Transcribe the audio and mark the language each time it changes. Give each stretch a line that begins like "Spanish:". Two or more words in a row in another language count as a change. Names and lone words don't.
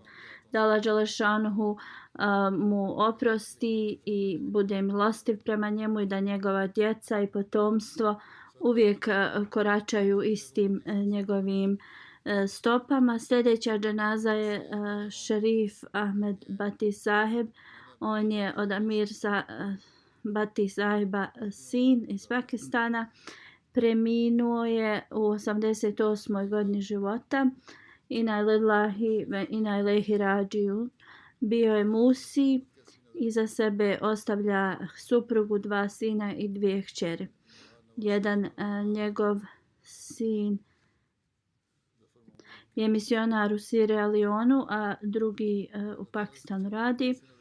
Bosnian: Da Allah dželešanuhu mu oprosti i bude milostiv prema njemu i da njegova djeca i potomstvo uvijek koračaju istim njegovim stopama. Sljedeća dženaza je šerif Ahmed Bati Saheb. On je od Amir Bati Saheba sin iz Pakistana. Preminuo je u 88. godini života.
Arabic: إنا لله وإنا إليه راجعون.
Bosnian: Bio je musi. Iza sebe ostavlja suprugu, 2 sina i 2 kćeri. Jedan njegov sin je misionar u Sierra Leonu, a drugi u Pakistanu radi.